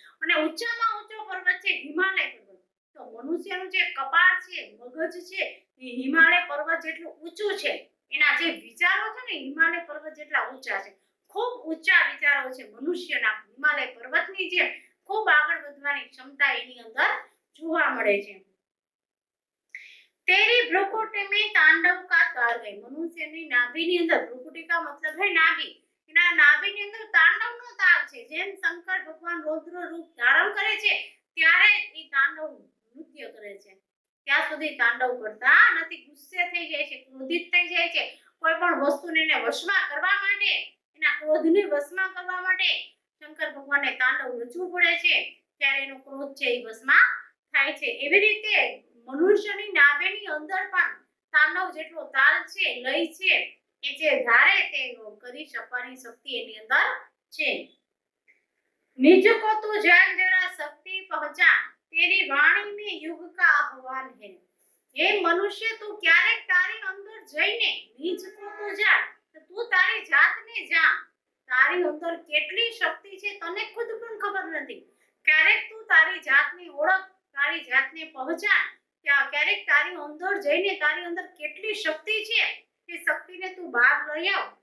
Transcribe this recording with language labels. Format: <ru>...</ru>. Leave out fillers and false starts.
<gu>અને ઊંચામાં ઊંચો પર્વત છે હિમાલય પર્વત. તો મનુષ્યનું જે કપાળ છે, મગજ છે, એ હિમાલય પર્વત જેટલું ઊંચું છે. એના જે વિચારો છે ને હિમાલય પર્વત જેટલા ઊંચા છે. ખૂબ ઊંચા વિચારો છે મનુષ્યના. હિમાલય પર્વતની જેમ ખૂબ આગળ વધવાની ક્ષમતા એની અંદર જોવા મળે છે.</gu> <hi>तेरी भ्रुकुटी में तांडव का ताल है.</hi> <gu>मनुष्यની નાભીની અંદર,</gu> <hi>ભ્રુકુટી કા મતલબ है નાભી,</hi> <gu>એના નાભીની અંદર તાંડવનો તાલ છે. જેમ શંકર ભગવાન રૌદ્ર રૂપ ધારણ કરે છે ત્યારે એ તાંડવ નૃત્ય કરે છે. ત્યાં સુધી તાંડવ કરતા નથી. ગુસ્સે થઈ જાય છે, ક્રોધિત થઈ જાય છે. કોઈ પણ વસ્તુને એને વશમાં કરવા માટે, એના ક્રોધને વશમાં કરવા માટે શંકર ભગવાનને તાંડવ રચવું પડે છે. ત્યારે એનો ક્રોધ છે એ વશમાં થાય છે. એવી રીતે મનુષ્યની નાભીની અંદર પણ તાંડવ જેટલો તાલ છે, લય છે, એ જે ધારે તે કરી શકવાની શક્તિ એની અંદર છે.</gu> <hi>निज को तू जान जरा शक्ति पहचान, तेरी वाणी में युग का आह्वान है. हे मनुष्य,</hi> <gu>તું ક્યારેક તારી અંદર જઈને નિજ કો તું જાણ, તું તારી જાતને જાણ. તારી અંદર કેટલી શક્તિ છે તને ખુદ પણ ખબર નથી. ક્યારેક તું તારી જાતને ઓળખ, તારી જાતને પહચાન. ક્યારેક તારી અંદર જઈને તારી અંદર કેટલી શક્તિ છે એ શક્તિને તું બહાર લઈ આવ.</gu>